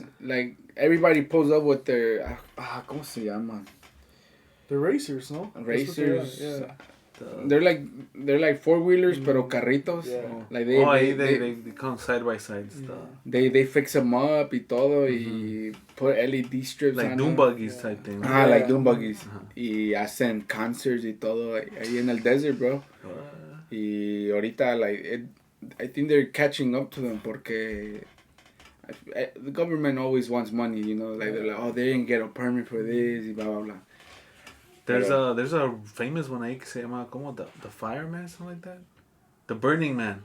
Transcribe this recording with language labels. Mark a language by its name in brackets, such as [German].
[English] Yeah. Like everybody pulls up with their ¿cómo se llama? They're racers, no? Racers. Yeah. They're like 4-wheelers, pero carritos. Yeah. Like they come side by side stuff. They fix them up y todo y put LED strips like on doom buggies type thing. Like doom buggies. [Spanish] Y hacen concerts y todo ahí en el desert, bro. [English] Y ahorita I think they're catching up to them porque the government always wants money, you know, like they're like, they didn't get a permit for this y blah blah blah. There's a famous one ahí que se llama como the Fireman, something like that. The Burning Man.